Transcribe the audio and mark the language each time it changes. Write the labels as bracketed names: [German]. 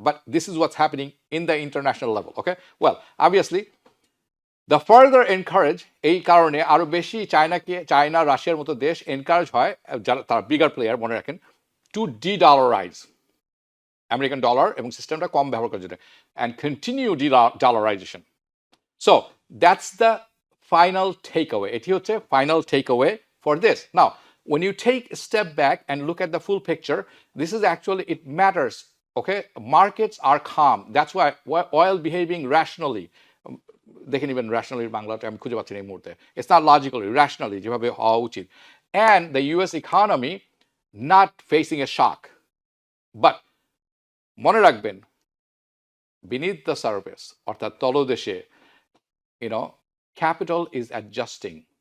[English] But this is what's happening in the international level. Okay, well obviously the further encourage, [Bangla] এই কারণে আরও বেশি China রাশিয়ার মতো দেশ এনকারেজ হয়, যারা তারা [English] bigger player, [Bangla] মনে রাখেন, [English] to dollarize American dollar [Bangla] এবং সিস্টেমটা কম ব্যবহার করার জন্য, [English] And continue dollarization. So that's the final take away, [Bangla] এটি হচ্ছে [English] Final take away for this. Now when you take a step back and look at the full picture, this is actually, it matters. Okay, markets are calm, that's why oil behaving rationally, [Bangla] দেখেন even rationally বাংলাটা আমি খুঁজে পাচ্ছি না এই মুহূর্তে, [English] It's not logically, rationally যেভাবে হওয়া উচিত, and the US economy not facing a shock. But [Bangla] মনে রাখবেন, [English] beneath the surface, [Bangla] অর্থাৎ তলদেশে, [English] capital is adjusting.